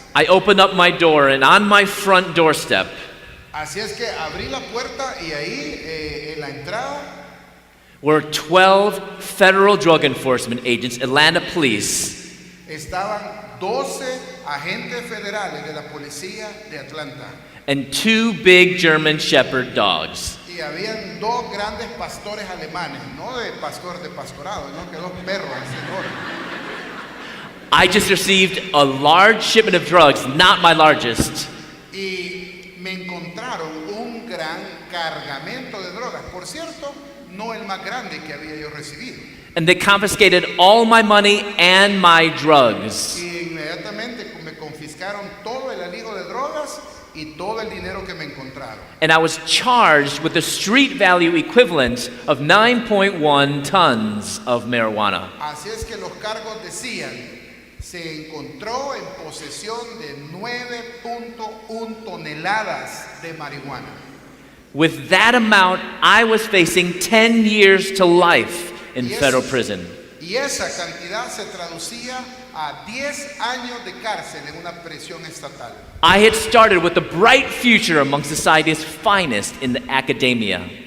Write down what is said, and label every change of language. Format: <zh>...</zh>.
<en>I opened up my door, and on my front doorstep</en> <es>Así es que abrí la puerta y ahí en la entrada</es> <en>were 12 federal drug enforcement agents, Atlanta police,</en> <es>estaban 12 agentes federales de la policía de Atlanta</es> <en>and 2 big German shepherd dogs.</en> <es>y habían 2 grandes pastores alemanes, no de pastorado, no que 2 perros enormes.</es> <en>I just received a large shipment of drugs, not my largest.</en> <es>Y me encontraron un gran cargamento de drogas, por cierto, no el más grande que había yo recibido.</es> <en>And they confiscated all my money and my drugs.</en> <es>Y inmediatamente me confiscaron todo el alijo de drogas y todo el dinero que me encontraron.</es> <en>And I was charged with the street value equivalent of 9.1 tons of marijuana.</en> <es>Así es que los cargos decían, se encontró en posesión de 9.1 toneladas de marihuana.</es> <en>With that amount, I was facing 10 years to life in federal prison.</en> <es>Y esa cantidad se traducía a 10 años de cárcel en una prisión estatal.</es> <en>I had started with a bright future among society's finest in the academia.</en>